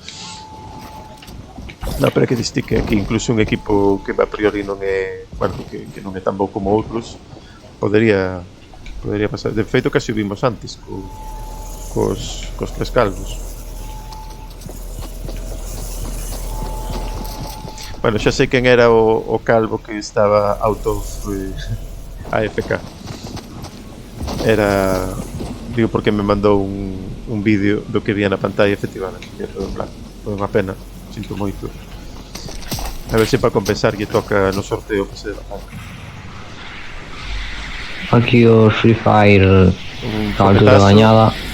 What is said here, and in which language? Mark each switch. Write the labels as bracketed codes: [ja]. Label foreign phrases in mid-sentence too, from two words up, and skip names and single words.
[gl] Non, pero que diste que aquí incluso un equipo que a priori non é, bueno, que non é tan bo como outros, podería pasar. De feito, casi o vimos antes cos tres calvos. Bueno, xa sei quen era o calvo que estaba [en] out of AFK. [gl] Era... Digo porque me mandou un vídeo do que vía na pantalla, efectivamente, que é todo en blanco. Foi unha pena, sinto moito. A ver se para compensar lle toca no sorteo que se dá. Aquí os Free Fire alto da bañada.